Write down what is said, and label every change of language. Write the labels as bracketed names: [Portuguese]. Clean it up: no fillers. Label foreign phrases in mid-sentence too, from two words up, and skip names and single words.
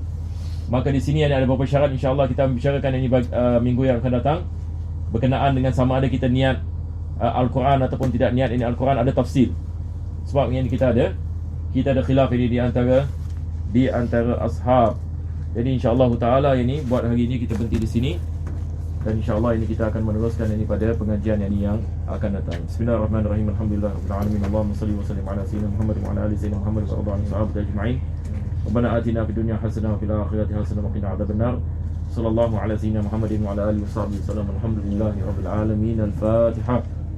[Malay] Maka di sini ada beberapa syarat, insya-Allah kita membicarakan ini minggu yang akan datang, berkenaan dengan sama ada kita niat Al-Quran ataupun tidak niat ini Al-Quran. Ada tafsir. Sebab yang kita ada khilaf ini di antara ashab. Jadi [Arabic] إن شاء الله تعالى [Malay] ini buat hari ini kita berhenti di sini, dan insya-Allah ini kita akan meneruskan ini pada pengajian yang akan datang. [Arabic] بسم الله الرحمن الرحيم. الحمد لله رب العالمين. اللهم صل وسلم على سيدنا محمد وعلى آل سيدنا محمد ورضي الله عنهم صحابة أجمعين. ربنا آتنا في الدنيا حسنة وفي الآخرة حسنة وقنا عذاب النار. صلى الله على سيدنا محمد وعلى آله وصحبه وسلم. الحمد لله رب العالمين. Al-Fatihah.